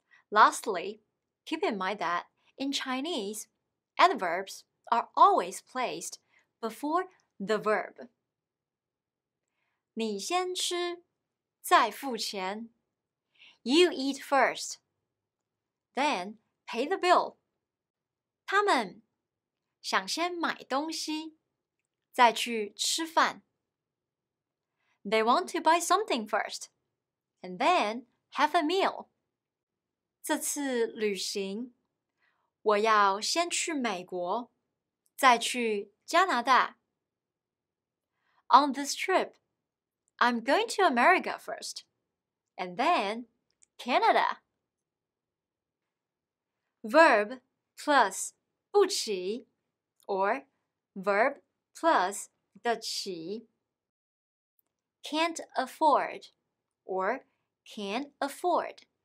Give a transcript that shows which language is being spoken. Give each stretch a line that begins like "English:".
English: Lastly, keep in mind that in Chinese, adverbs are always placed before the verb.
Chinese: 你先吃，再付钱。
English: You eat first, then pay the bill.
Chinese: 他们想先买东西，再去吃饭。
English: They want to buy something first, and then have a meal.
Chinese: 这次旅行，我要先去美国，再去加拿大。
English: On this trip, I'm going to America first, and then Canada. Verb plus 不起 or verb plus 的起 can't afford or can afford.